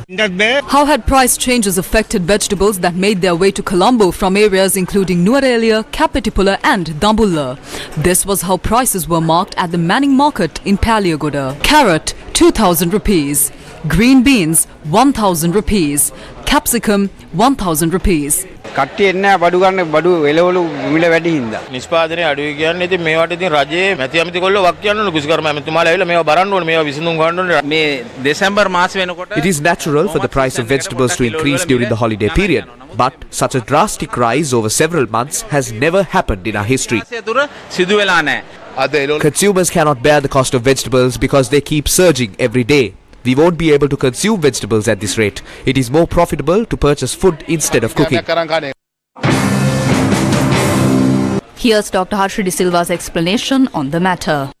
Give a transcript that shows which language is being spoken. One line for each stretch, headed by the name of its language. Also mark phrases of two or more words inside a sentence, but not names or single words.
English: How had price changes affected vegetables that made their way to Colombo from areas including Nuwara Eliya, Kapatipura and Dambulla? This was how prices were marked at the Manning market in Paliagoda. Carrot 2,000 rupees, green beans 1,000 rupees, capsicum 1,000 rupees,
Sinhala: කට්ටිය එන්නේ බඩු ගන්න බඩු එළවලු මිල වැඩි හින්දා. නිෂ්පාදනය අඩුයි කියන්නේ ඉතින් මේවට ඉතින් රජයේ මැති ඇමති කොල්ලෝ වක් කියන්න ඕන කුසිකර්ම ඇමතිතුමාලා ඇවිල්ලා මේවා බරන්න ඕනේ මේවා විසඳුම් ගන්න ඕනේ. මේ දෙසැම්බර් මාස වෙනකොට
English: It is natural for the price of vegetables to increase during the holiday period, but such a drastic rise over several months has never happened in our history.
Sinhala: සිදු වෙලා නැහැ.
English: Consumers cannot bear the cost of vegetables because they keep surging every day. We won't be able to consume vegetables at this rate. It is more profitable to purchase food instead of cooking. Here's Dr. Harshri De Silva's explanation on the matter.